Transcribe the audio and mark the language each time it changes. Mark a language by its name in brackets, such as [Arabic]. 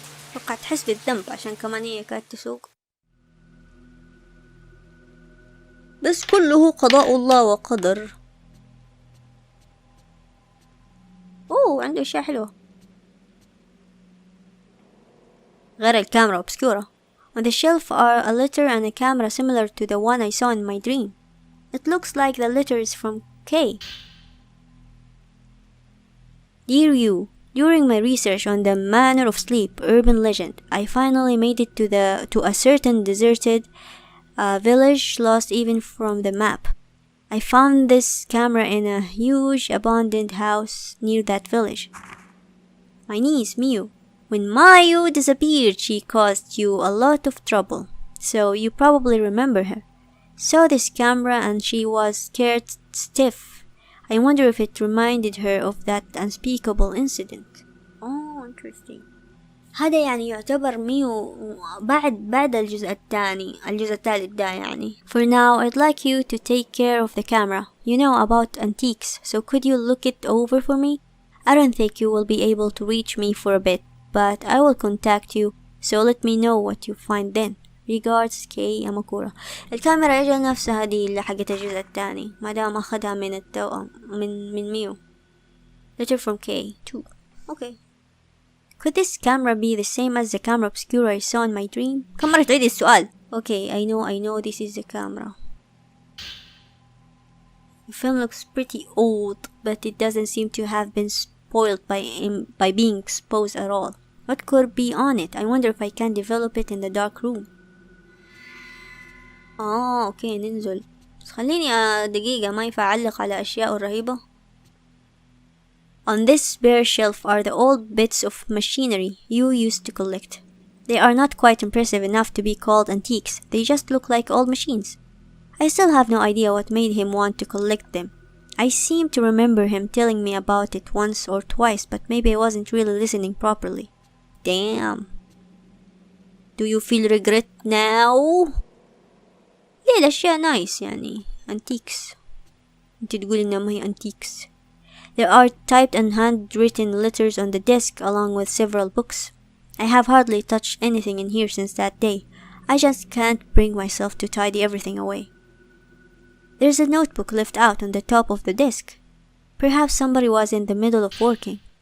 [Arabic] اتوقع تحس بالذنب عشان كمان هي كانت تسوق. بس كله قضاء الله وقدر. اوه عنده اشياء حلوة غير الكاميرا obscura. [English] On the shelf are a letter and a camera similar to the one I saw in my dream. It looks like the letter is from Kay. Dear you, during my research on the manner of sleep urban legend, I finally made it to a certain deserted village lost even from the map. I found this camera in a huge abandoned house near that village. My niece Miu. When Mayu disappeared, she caused you a lot of trouble, so you probably remember her. Saw this camera and she was scared stiff. I wonder if it reminded her of that unspeakable incident. Oh, interesting. [Arabic] هذا يعني يعتبر ميو بعد الجزء الثالث ده يعني. [English] For now, I'd like you to take care of the camera. You know about antiques, so could you look it over for me? I don't think you will be able to reach me for a bit, but I will contact you, so let me know what you find then. Regards, Kay Amakura. [Arabic] الكاميرا اجل نفسها دي اللي حقت الجزء الثاني ما دام اخذها من التوأم من ميو. [English] Letter from Kay too. Okay. Could this camera be the same as the camera obscura I saw in my dream? [Arabic] كم مرة تعيد السؤال. [English] Okay, I know this is the camera. The film looks pretty old, but it doesn't seem to have been spoiled by being exposed at all. What could be on it? I wonder if I can develop it in the dark room. [Arabic] اوكي ننزل. بس خليني دقيقة ما ينفع أعلق على أشياء رهيبة. [English] On this bare shelf are the old bits of machinery you used to collect. They are not quite impressive enough to be called antiques. They just look like old machines. I still have no idea what made him want to collect them. I seem to remember him telling me about it once or twice, but maybe I wasn't really listening properly. Damn. Do you feel regret now? [Arabic] ليه الأشياء nice يعني antiques. انت تقول إنها ما هي antiques. [English] There are typed and handwritten letters on the desk along with several books. I have hardly touched anything in here since that day. I just can't bring myself to tidy everything away. There's a notebook left out on the top of the desk. Perhaps somebody was in the middle of working.